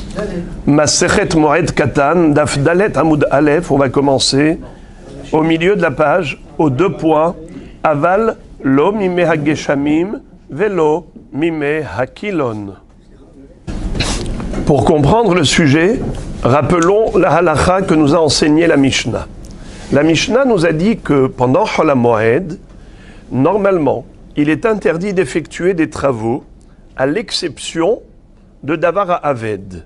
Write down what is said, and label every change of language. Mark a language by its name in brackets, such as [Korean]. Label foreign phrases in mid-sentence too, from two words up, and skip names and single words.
[Hebrew] מסכת מועד קטן, דף ד עמוד א, [French] on va commencer au milieu de la page, aux 2 points. [Hebrew] אבל לא מי הגשמים, ולא מי הקילון. [French] Pour comprendre le sujet, rappelons la halakha que nous a enseigné la Mishnah. La Mishnah nous a dit que pendant [Hebrew] חול המועד, [French] normalement, il est interdit d'effectuer des travaux, à l'exception de [Hebrew] דבר האבד.